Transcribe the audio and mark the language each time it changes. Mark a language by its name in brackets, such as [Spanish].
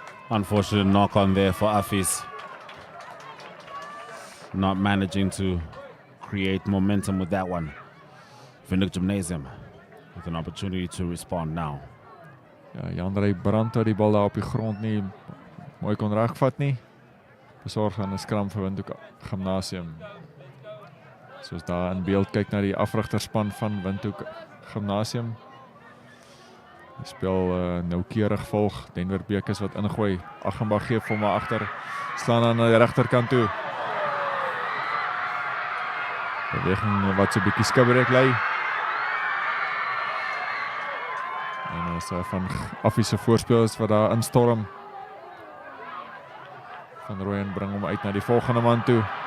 [English] Unfortunate knock on there for Affies. Not managing to create momentum with that one. Whk Gymnasium with an opportunity to respond now. [Afrikaans] Ja, Jandrey Brandt het die bal daar op die grond nie mooi kon regvat nie. Besorg aan 'n skram vir Whk Gymnasium. Soos daar in beeld kyk na die afrigterspan van Whk Gymnasium. Die speel noukeurig volg. Denver Bekes wat ingooi. Aggenbach gee vir hom agter. Slaan aan die regterkant toe. Beweging wat so 'n bietjie skibberig lê. En is van Affies se voorspelers wat daar instorm. Van Rooyen bring hom uit na die volgende man toe.